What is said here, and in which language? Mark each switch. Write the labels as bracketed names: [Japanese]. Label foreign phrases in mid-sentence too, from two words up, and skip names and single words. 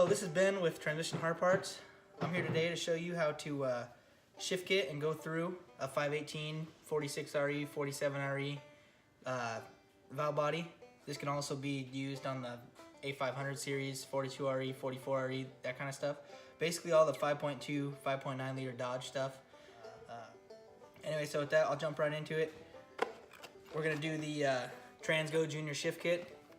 [English] Ben with Transmission Hard Parts. I'm here today to show you how to shift kit and go through a 518, 46RE, 47RE valve body. This can also be used on the A500 series, 42RE, 44RE, that kind of stuff. Basically all the 5.2, 5.9 liter Dodge stuff. Anyway, so with that, I'll jump right into it. We're gonna do the Transgo Junior Shift Kit.